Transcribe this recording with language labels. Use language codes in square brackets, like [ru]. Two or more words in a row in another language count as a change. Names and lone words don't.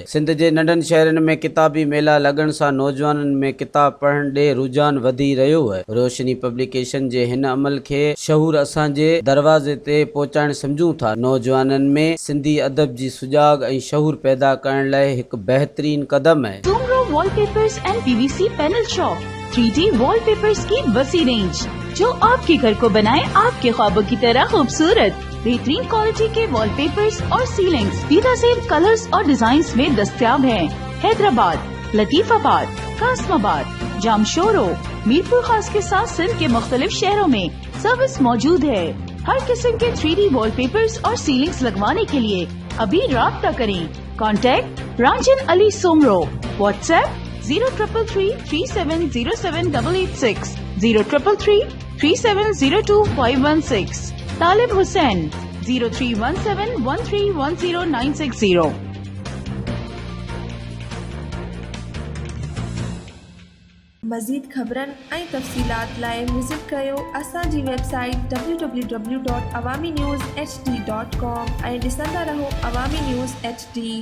[sd] सिंध जे नंढनि शहरनि में किताबी मेला लॻण सां नौजवाननि में किताब पढ़ण ॾे रुझान वधी रहियो आहे। रोशनी पब्लिकेशन जे हिन अमल खे शहूर असांजे दरवाज़े ते पहुचाइण सम्झूं था। नौजवाननि में सिंधी अदब जी सुजाग ऐं शहूर पैदा करण लाइ हिकु बेहतरीन कदम है। [ur] سومرو وال پیپرز اینڈ پی وی سی پینل شاپ 3D وال پیپرز کی وسیع رینج جو آپ کے گھر کو بنائے آپ کے خوابوں کی طرح خوبصورت. بہترین کوالٹی کے وال پیپرز اور سیلنگز بہترین کلرز اور ڈیزائنز میں دستیاب ہیں. حیدرآباد، لطیف آباد، قاسم آباد، جامشورو، میرپور خاص کے ساتھ سندھ کے مختلف شہروں میں سروس موجود ہے. ہر قسم کے 3D وال پیپرز اور سیلنگز لگوانے کے لیے ابھی رابطہ کریں. کانٹیکٹ رانجن علی سومرو، واٹس ایپ 0333370786، 03333702 طالب حسین 0317131090. [sd] मज़ीद ख़बरनि ऐं तफ़सीलात लाइ विज़िट कयो असांजी वेबसाइट www.awamiNewsHD.com ऐं ॾिसंदा रहो अवामी न्यूज़ HD।